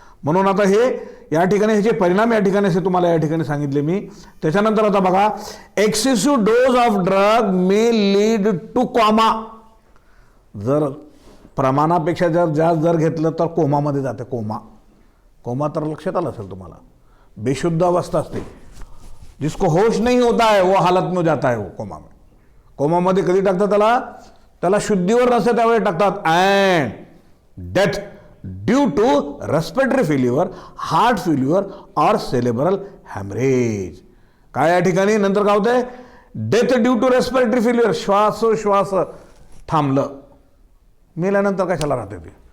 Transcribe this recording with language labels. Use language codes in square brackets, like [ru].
[mr] म्हणून आता हे या ठिकाणी ह्याचे परिणाम या ठिकाणी असे तुम्हाला या ठिकाणी सांगितले मी. त्याच्यानंतर आता बघा, [en] Excessive dose of drug may lead to coma. [mr] जर प्रमाणापेक्षा जास्त जर घेतलं तर कोमामध्ये जाते. कोमा तर लक्षात आलं असेल तुम्हाला, बेशुद्ध अवस्था असते. [hi] जिसको होश नहीं होता है वो हालत में जाता है वो कोमा में. [mr] कोमामध्ये कधी टाकतात त्याला शुद्धीवर नसते त्यावेळी टाकतात. [en] And death due to respiratory failure, heart failure और cerebral haemorrhage. [mr] काय या ठिकाणी नंतर काय होतंय, [en] death due to respiratory failure, [mr] श्वासोश्वास थांबलं, मेल्यानंतर कशाला राहते ते.